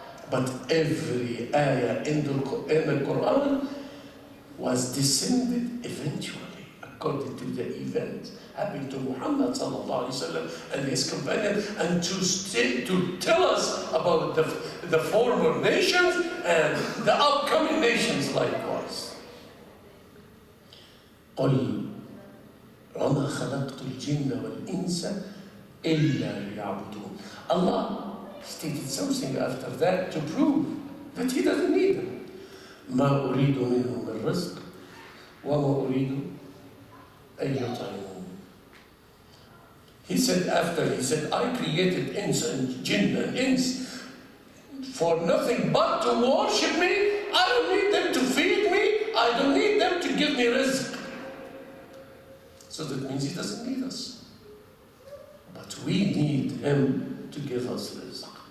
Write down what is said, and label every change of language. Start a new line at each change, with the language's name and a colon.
English: But every ayah in the Quran was descended eventually, according to the event happened to Muhammad sallallahu alaihi wasallam and his companion, and to tell us about the former nations and the upcoming nations likewise.
Arabic: قل وما خلقت الجن والإنس إلا ليعبدون.
English: Allah stated something after that to prove that He doesn't need them.
Arabic: ما أريد منهم من رزق وما أريد أن يطعمون.
English: He said, I created ins and jinn and ins for nothing but to worship me. I don't need them to feed me. I don't need them to give me rizq. So that means he doesn't need us. But we need him to give us rizq.